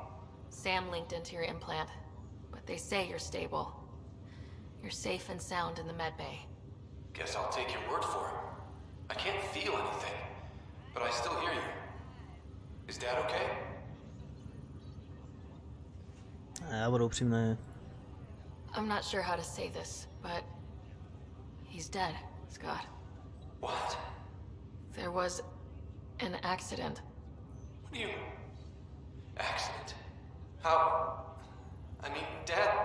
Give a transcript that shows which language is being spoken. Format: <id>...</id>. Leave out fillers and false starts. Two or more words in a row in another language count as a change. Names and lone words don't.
<en>Sam linked into your implant, but they say you're stable. You're safe and sound in the medbay. Guess I'll take your word for it. I can't feel anything, but I still hear you. Is Dad okay?</en> <cs>Já budu upřímný.</cs> <en>I'm not sure how to say this, but he's dead, Scott. What? There was an accident. What do you... Accident? How... I mean, Dad...</en>